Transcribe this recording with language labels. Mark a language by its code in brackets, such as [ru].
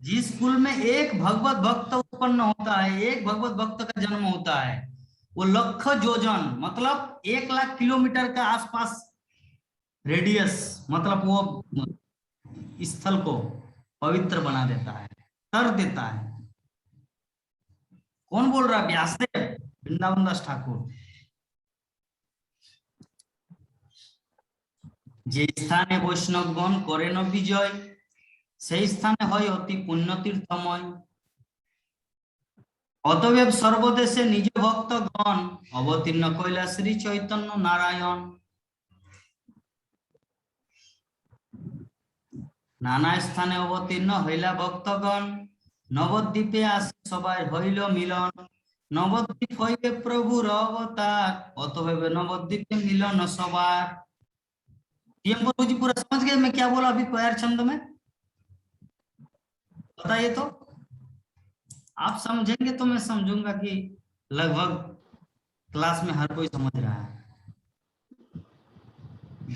[hi] जिस कुल में एक भगवत भक्त उत्पन्न होता है, एक भगवत भक्त का जन्म होता है, वो लक्ष जोजन मतलब 1,00,000 किलोमीटर का आसपास रेडियस, मतलब वो स्थल को पवित्र बना देता है, कर देता है। कौन बोल रहा है? व्यासदेव, वृंदावन दास ठाकुर। [bn] যে স্থানে বৈষ্ণবগণ করেন বিজয়, সেই স্থানে হয় অতি পুণ্য তীর্থময়। অতএব সর্বদেশে নিজ ভক্তগণ অবতীর্ণ কইলা শ্রী চৈতন্য নারায়ণ। নানা স্থানে অবতীর্ণ হইলা ভক্তগণ, নবদ্বীপে আসে সবাই হইল মিলন। নবদ্বীপ হইবে প্রভুর অবতার, অতএব নবদ্বীপে মিলন সবার। [hi] PM प्रभु जी पूरा समझ गए मैं क्या बोला अभी पैर छंद में? बताइए तो, आप समझेंगे तो मैं समझूंगा कि लगभग क्लास में हर कोई समझ रहा है।